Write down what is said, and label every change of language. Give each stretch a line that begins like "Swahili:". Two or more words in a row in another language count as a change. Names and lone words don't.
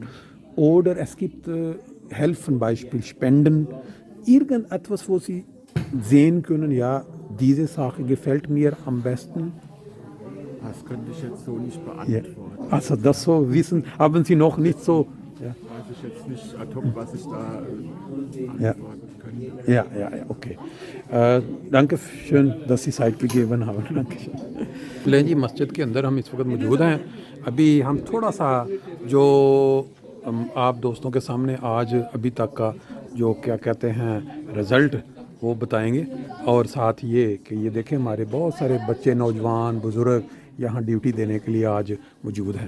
German: Oder es gibt helfen, Beispiel Spenden, irgendetwas, wo Sie sehen können, ja, diese Sache gefällt mir am besten. Das könnte ich jetzt so nicht Ja. beantworten. Also das so wissen, haben Sie noch nicht so. Ja, Weiß ich jetzt nicht ad hoc, was ich da Ja. antworten könnte. ja, okay. danke schön, dass Sie Zeit gegeben haben. Dankeschön.
Hindi: लें जी मस्जिद के अंदर हम इस वक्त मौजूद हैं. अभी हम थोड़ा सा जो आप दोस्तों के सामने आज अभी तक का जो क्या कहते हैं रिज़ल्ट वो बताएंगे, और साथ ये कि ये देखें हमारे बहुत सारे बच्चे, नौजवान, बुज़ुर्ग यहाँ ड्यूटी देने के लिए आज मौजूद हैं.